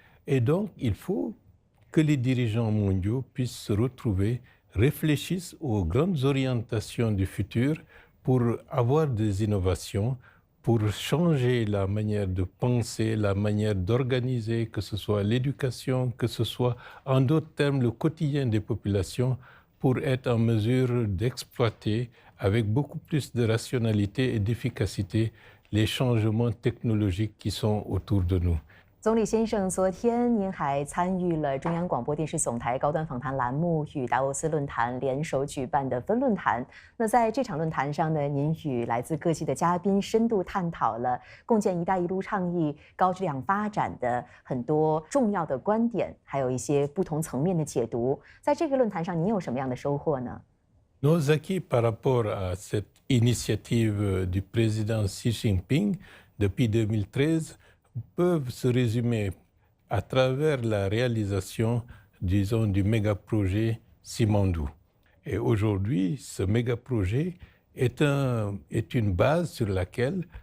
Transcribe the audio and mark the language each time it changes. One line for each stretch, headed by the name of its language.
French: Et donc, il faut que les dirigeants mondiaux puissent se retrouver, réfléchissent aux grandes orientations du futur pour avoir des innovations, pour changer la manière de penser, la manière d'organiser, que ce soit l'éducation, que ce soit, en d'autres termes, le quotidien des populations, pour être en mesure d'exploiter avec beaucoup plus de rationalité et d'efficacité les changements technologiques qui sont autour de nous.
Chinese: 总理先生，昨天您还参与了中央广播电视总台高端访谈栏目与达沃斯论坛联手举办的分论坛。那在这场论坛上呢，您与来自各地的嘉宾深度探讨了共建“一带一路”倡议高质量发展的很多重要的观点，还有一些不同层面的解读。在这个论坛上，您有什么样的收获呢？
French: Nos acquis par rapport à cette initiative du président Xi Jinping depuis 2013 peuvent se résumer à travers la réalisation, disons, du méga-projet Simandou. Et aujourd'hui, ce méga-projet est une base sur laquelle